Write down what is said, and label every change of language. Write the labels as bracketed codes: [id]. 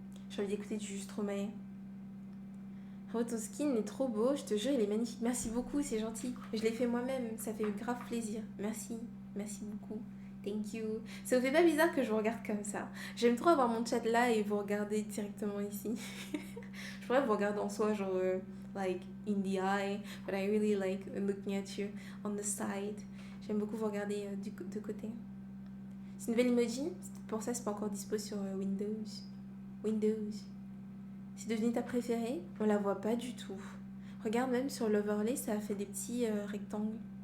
[fr] J'ai envie d'écouter du Juste Romae. Oh, ton skin est trop beau, je te jure, il est magnifique. Merci beaucoup, c'est gentil. Je l'ai fait moi-même, ça fait grave plaisir. Merci beaucoup. [en] Thank you. [fr] Ça vous fait pas bizarre que je vous regarde comme ça? J'aime trop avoir mon chat là et vous regarder directement ici. Je pourrais vous regarder en soi, genre, [en] like, in the eye. But I really like looking at you on the side. [fr] J'aime beaucoup vous regarder de côté. C'est une nouvelle emoji. Pour ça, c'est pas encore dispo sur Windows. C'est devenu ta préférée? On la voit pas du tout. Regarde, même sur l'overlay, ça a fait des petits rectangles.